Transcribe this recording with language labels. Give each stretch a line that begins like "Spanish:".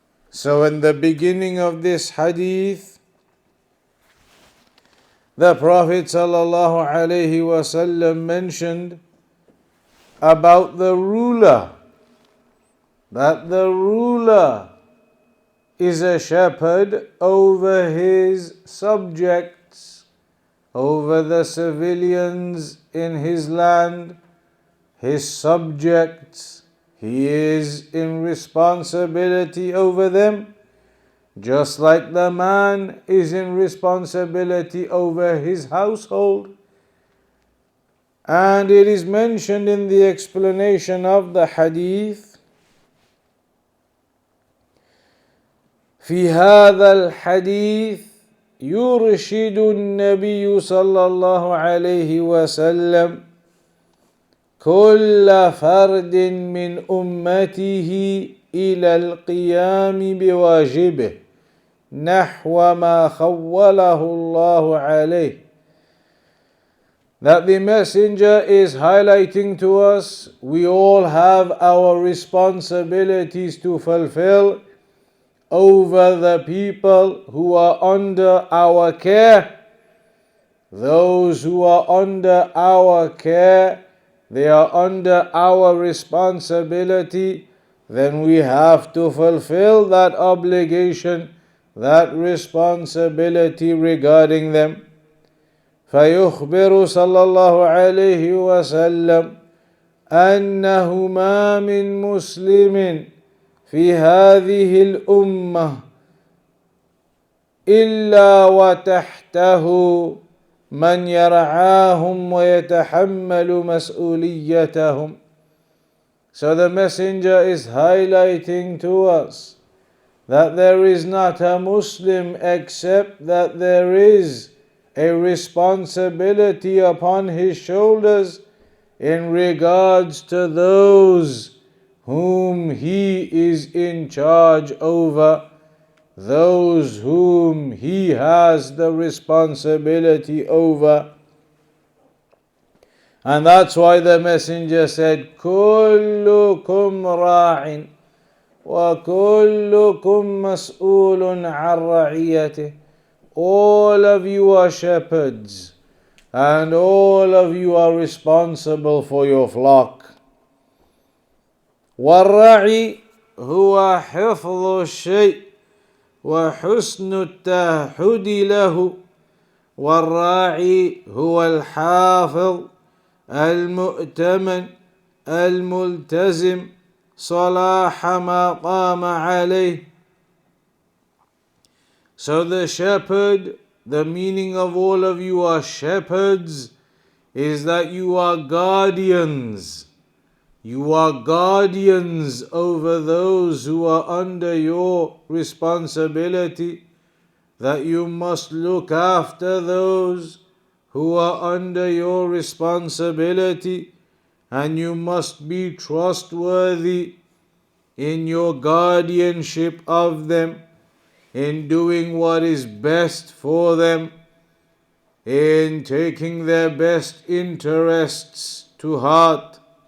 English: So in the beginning of this hadith, the Prophet ﷺ mentioned about the ruler, that the ruler is a shepherd over his subjects, over the civilians in his land, his subjects. He is in responsibility over them, just like the man is in responsibility over his household. And it is mentioned in the explanation of the hadith,
Arabic: في هذا الحديث يرشد النبي صلى الله عليه وسلم كل فرد من أمته إلى القيام بواجبه نحو ما خوله الله عليه.
English: That the messenger is highlighting to us, we all have our responsibilities to fulfill over the people who are under our care. Those who are under our care, they are under our responsibility, then we have to fulfill that obligation, that responsibility regarding them.
Arabic: فيخبر صلى الله عليه وسلم أنه ما من مسلم في هذه الأمة إلا وتحته من يرعاهم ويتحمل مسؤوليتهم.
English: So the messenger is highlighting to us that there is not a Muslim except that there is a responsibility upon his shoulders in regards to those whom he is in charge over, those whom he has the responsibility over. And that's why the messenger said,
Arabic: كُلُّكُمْ رَاعٍ وَكُلُّكُمْ مَسْئُولٌ عَنْ رَعِيَّتِهِ.
English: All of you are shepherds, and all of you are responsible for your flock.
Arabic: والرعي هو حفظ الشيء وحسن التعهد له. والراعي هو الحافظ المؤتمن الملتزم صلاح ما قام عليه.
English: So the shepherd, the meaning of all of you are shepherds, is that you are guardians. You are guardians over those who are under your responsibility, that you must look after those who are under your responsibility, and you must be trustworthy in your guardianship of them, in doing what is best for them, in taking their best interests to heart.